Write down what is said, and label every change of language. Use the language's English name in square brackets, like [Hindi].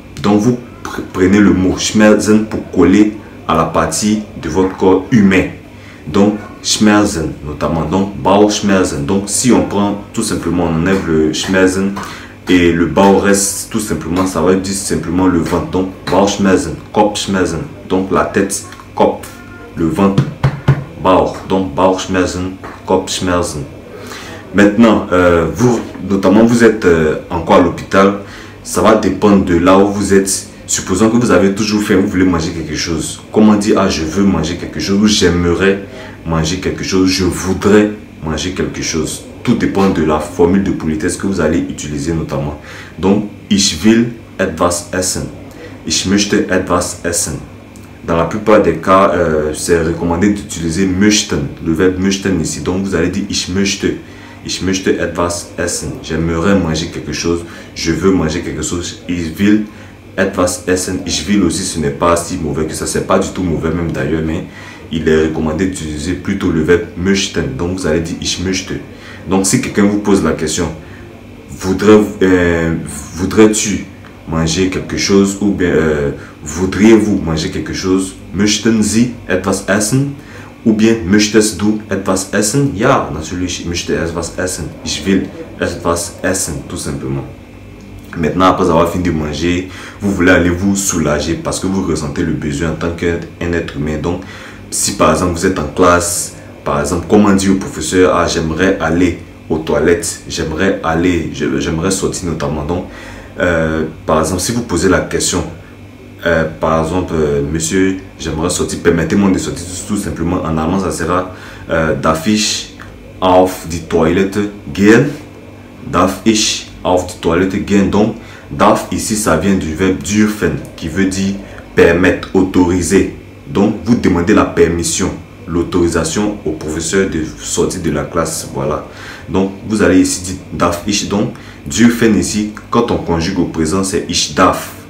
[French] Donc, vous prenez le mot Schmerzen pour coller à la partie de votre corps humain. Donc, Schmerzen notamment. Donc, Bauchschmerzen. Donc, si on prend tout simplement, on enlève le Schmerzen et le Bauch reste tout simplement, ça va dire simplement le ventre. Donc, Bauchschmerzen, Kopfschmerzen. Donc, la tête, Kopf. Le ventre, Bauch. Donc, Bauchschmerzen, Kopfschmerzen. Maintenant, vous, notamment, vous êtes encore à l'hôpital. Ça va dépendre de là où vous êtes. Supposons que vous avez toujours faim, vous voulez manger quelque chose. Comment dire, ah, je veux manger quelque chose, ou j'aimerais manger quelque chose, je voudrais manger quelque chose. Tout dépend de la formule de politesse que vous allez utiliser notamment. [German] Donc, ich will etwas essen. Ich möchte etwas essen. [French] Dans la plupart des cas, c'est recommandé d'utiliser möchten, le verbe möchten ici. [German] Donc, vous allez dire ich möchte. Ich möchte etwas essen. [French] J'aimerais manger quelque chose. Je veux manger quelque chose. Ich will etwas essen. Ich will aussi, ce n'est pas si mauvais que ça. C'est pas du tout mauvais même d'ailleurs, mais il est recommandé d'utiliser plutôt le verbe möchten. Donc, vous allez dire ich möchte. Donc, si quelqu'un vous pose la question, voudrais-tu manger quelque chose ou bien voudriez-vous manger quelque chose? [German] Möchten Sie etwas essen? Ou bien, möchtest du etwas essen? Ja, natürlich, ich möchte etwas essen. Ich will etwas essen, tout simplement. [French] Maintenant, après avoir fini de manger, vous voulez aller vous soulager parce que vous ressentez le besoin en tant qu'un être humain. Donc, si par exemple vous êtes en classe, par exemple, comment dire au professeur, ah, j'aimerais aller aux toilettes, j'aimerais sortir notamment. Donc, par exemple, si vous posez la question, par exemple, monsieur, j'aimerais sortir, permettez-moi de sortir tout simplement. En allemand, ça sera darf ich auf die Toilette gehen? [German] Darf ich auf die Toilette gehen? [French] Donc, darf ici, ça vient du verbe dürfen, qui veut dire permettre, autoriser. Donc, vous demandez la permission, l'autorisation au professeur de sortir de la classe. Voilà. Donc, vous allez ici dire darf ich. Donc, dürfen ici, quand on conjugue au présent, c'est ich darf.